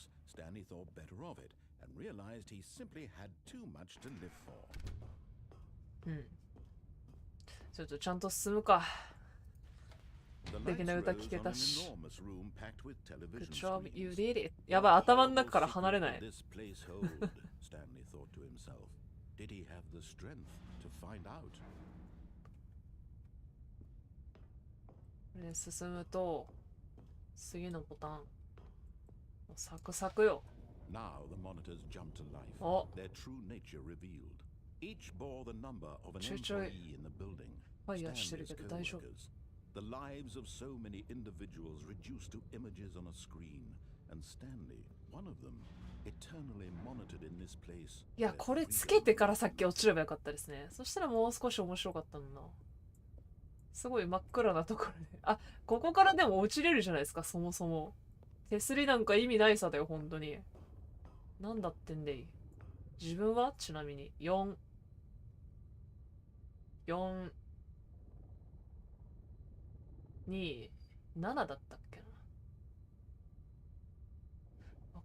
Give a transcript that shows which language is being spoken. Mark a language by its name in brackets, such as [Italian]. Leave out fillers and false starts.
[English] Stanley thought better of it and realized he simply had too much to live for. [Japanese] ちょっとちゃんと進むか。素敵な歌聴けたし。 [English] Good job, you did it. [Japanese] やばい、頭の中から離れない。 [English] Stanley thought to himself. Did he have the strength to find out? [Japanese] 進むと次のボタンサクサクよ。 [English] Now the monitors jumped to life. Their true nature revealed. Each bore the number of an employee in the building. Stanley's co-workers. The lives of so many individuals reduced to images on a screen. And Stanley, one of them, eternally monitored in this place. [Japanese] いや、これつけてからさっき落ちればよかったですね。そしたらもう少し面白かったんだ。すごい真っ暗なところで。あ、ここからでも落ちれるじゃないですか、そもそも。手すりなんか意味ないさだよ、本当に。なんだってんでい。自分はちなみに、4、2、7だったっけな。わ